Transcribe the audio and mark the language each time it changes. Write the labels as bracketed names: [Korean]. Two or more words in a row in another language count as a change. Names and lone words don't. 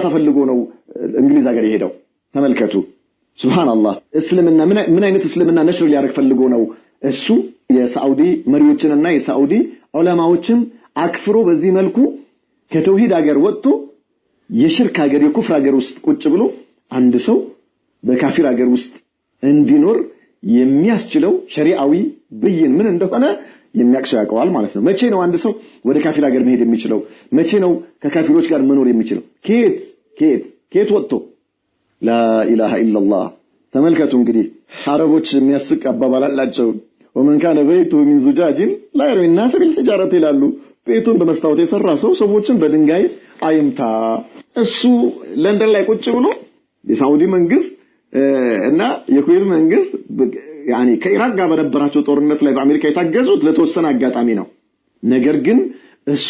[Amharic] ፈልጎ ነው እንግሊዝ ሀገር የሄደው ተመልከቱ ሱብሃንአላህ እስልምና ምን አይነት እስልምና ነሽር ሊያደርግ ፈልጎ ነው እሱ የሳዑዲ መሪዎችንና የሳዑዲ ዑለማዎችን አክፍሮ በዚህ መልኩ ከተውሂድ ሀገር ወጥቶ የሽርክ ሀገር የኩፍር ሀገር ውስጥ ቁጭ ብሎ አንድ ሰው በካፊር ሀገር ውስጥ እንዲኖር የሚያስችለው ሸሪዓዊ ብይን ምን እንደሆነ የሚያክሰው ያውቀዋል ማለት ነው መቼ ነው አንድ ሰው ወደ ካፊር ሀገር መሄድ የሚችለው መቼ ነው ከካፊሮች ጋር መኖር የሚችለው ከየት ወጥቶ [Arabic] لا اله الا الله [Amharic] ተመልከቱ እንግዲህ አረቦች የሚያስቅ አባባል አላቸው [Arabic] ومن كان بيته من زجاج لا يرمي الناس بالحجاره [Amharic] ይላሉ ቤቱን በመስታወት የሰራ ሰው ሰዎችን በድንጋይ አይምታ እሱ ለንደን ላይ ቁጭ ብሎ የሳውዲ መንግስት እና የኩዌት መንግስት يعني ከኢራቅ ጋር በነበራቸው ጦርነት ላይ በአሜሪካ የታገዙት ለተወሰነ አጋጣሚ ነው ነገር ግን እሱ